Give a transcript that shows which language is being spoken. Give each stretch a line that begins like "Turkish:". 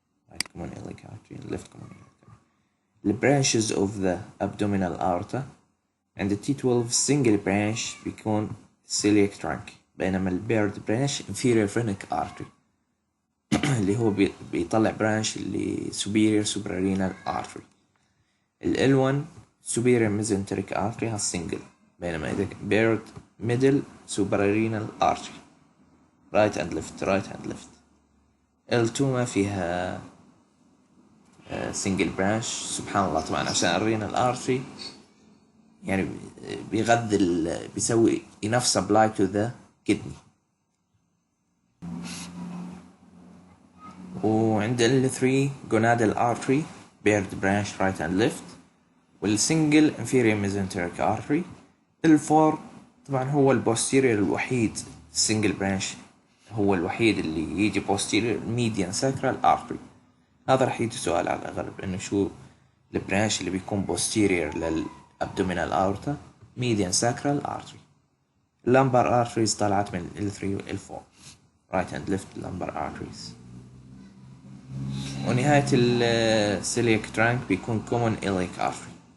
English: right common iliac artery and left common iliac artery. The branches of the abdominal aorta and the T12 single branch
Arabic: بيكون
English: celiac trunk،
Arabic: بينما البيرد
English: branch inferior phrenic artery
Arabic: اللي هو بيطلع
English: branch اللي superior suprarenal artery. ال L1 superior mesenteric artery
Arabic: هالسنجل، بينما إذا بيرد
English: middle suprarenal artery right and left.
Arabic: L2 ما فيها single branch سبحان الله طبعا عشان الرينال artery يعني بيغذي بيسوي
English: enough supply to the kidney.
Arabic: وعند
English: L3 gonadal artery paired branch right and left والsingle inferior mesenteric artery. L4
Arabic: طبعا هو البوستيريور الوحيد
English: single branch
Arabic: هو الوحيد اللي يجي
English: posterior median sacral artery.
Arabic: هذا رح يجي سؤال على الأغلب إنه شو البرانش اللي بيكون
English: posterior للabdominal aorta median sacral artery. lumbar arteries
Arabic: طلعت من
English: L3 و L4 right and left lumbar arteries.
Arabic: ونهاية
English: celiac trunk
Arabic: بيكون
English: common iliac artery.